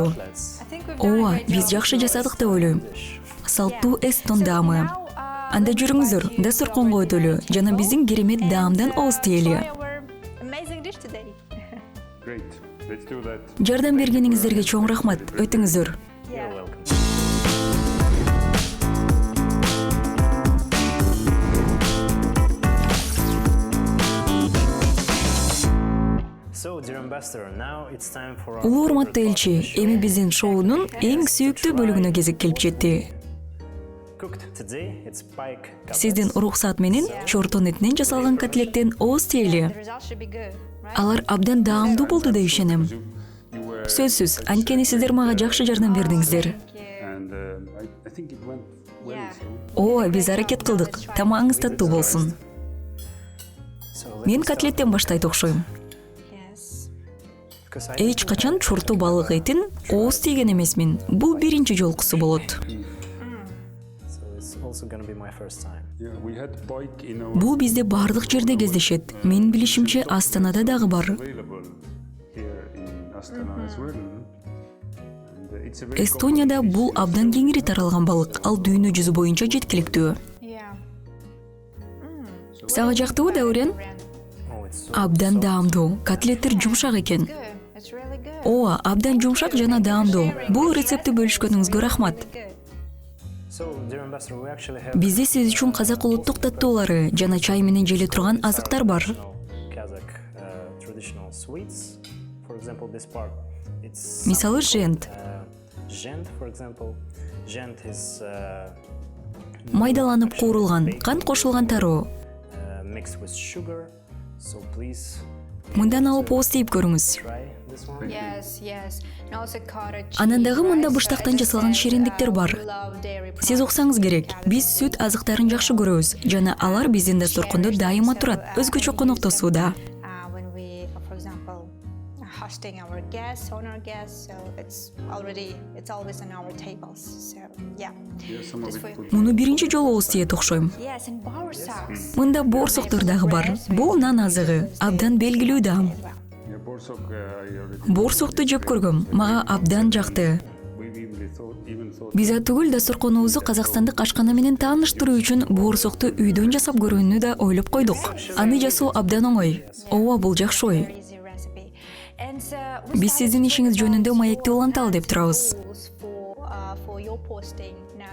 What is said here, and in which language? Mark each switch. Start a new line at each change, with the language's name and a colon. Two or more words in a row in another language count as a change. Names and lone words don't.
English: Let's. I think we've done a
Kyrgyz: Ооба,
English: great
Kyrgyz: биз
English: job.
Kyrgyz: жакшы жасадык деп ойлойм. Салттуу эстон даамы.
English: Now,
Kyrgyz: Анда жүрүңүздөр, дастарконго өтөлү жана биздин керемет даамдан ооз тиели.
English: enjoy our amazing dish today. Great. Let's do that.
Kyrgyz: Жардам бергениңиздерге чоң рахмат. Өтүңүздөр.
English: You're welcome. So, dear ambassador, now it's time for our
Kyrgyz: Улуу урматтуу
English: favorite
Kyrgyz: элчи,
English: part of the show.
Kyrgyz: эми биздин шоунун эң сүйүктүү бөлүгүнө кезек келип жетти.
English: Cooked today, it's pike cutlets.
Kyrgyz: Сиздин уруксаат менен чортон этинен жасалган котлеттен ооз тиели.
English: The result should be good, right?
Kyrgyz: Алар абдан даамдуу болду деп ишенем.
English: You were,
Kyrgyz: Сөзсүз, анткени сиздер мага жакшы жардам бердиңиздер.
English: Thank you. and I think it went well. Yeah. So.
Kyrgyz: Ооба, биз аракет кылдык. Тамагыңыз таттуу болсун.
English: So, let
Kyrgyz: Мен
English: me start
Kyrgyz: котлеттен баштайт окшойм.
English: Yes. because I
Kyrgyz: Эч качан чорту балык этин ооз тийген эмесмин. Бул биринчи жолкусу болот.
English: so it's also gonna be my first time. Yeah, we had pike in our
Kyrgyz: Бул бизде бардык жерде кездешет. Менин билишимче Астанада дагы бар.
English: available here in Astana as well. And it's a very
Kyrgyz: Эстонияда бул абдан кеңири таралган балык. Ал дүйнө жүзү боюнча жеткиликтүү.
English: Yeah.
Kyrgyz: Сага жактыбы, Даурен?
English: Oh, it's so
Kyrgyz: Абдан даамдуу. Котлеттер жумшак экен.
English: Good. It's really good.
Kyrgyz: Ооба, абдан жумшак жана даамдуу. Бул рецептти бөлүшкөнүңүзгө рахмат.
English: Good. So, dear ambassador, we actually have
Kyrgyz: Бизде сиз үчүн казак улуттук таттуулары жана чай менен желе турган азыктар бар.
English: Kazakh traditional sweets. For example, this part, it's
Kyrgyz: Мисалы,
English: something
Kyrgyz: жент.
English: called, Жент, for example. Жент is
Kyrgyz: Майдаланып куурулган, кант кошулган тароо.
English: mixed with sugar. So please
Kyrgyz: Мындан алып ооз тийип көрүңүз.
English: try this one. Yes, yes. And also cottage
Kyrgyz: Анан дагы
English: cheese,
Kyrgyz: мында
English: right?
Kyrgyz: быштактан
English: So, as I
Kyrgyz: жасалган
English: said,
Kyrgyz: шириндиктер бар.
English: we love dairy
Kyrgyz: Сиз
English: products.
Kyrgyz: уксаңыз керек, биз сүт азыктарын жакшы көрөбүз жана алар биздин дасторкондо дайыма турат, өзгөчө коноктосууда.
English: When we, for example, are hosting our guests, honor guests, so it's always on our tables. So yeah. Yeah, some of Just it for- could
Kyrgyz: Муну биринчи жолу ооз тиет окшойм.
English: Yes, and borsaks.
Kyrgyz: Мында борсоктор дагы бар. Бул нан азыгы, абдан белгилүү даам.
English: yeah, borsok, I already
Kyrgyz: Борсокту жеп көргөм, мага абдан жакты.
English: we even thought
Kyrgyz: Биз атүгүл дасторконубузду казакстандык ашкана менен тааныштыруу үчүн борсокту үйдөн жасап көрүүнү да ойлоп койдук. Аны жасоо абдан оңой. Ооба, бул жакшы ой.
English: Easy recipe. And we
Kyrgyz: Биз сиздин ишиңиз жөнүндө маекти уланталы деп турабыз.
English: rules for your posting now.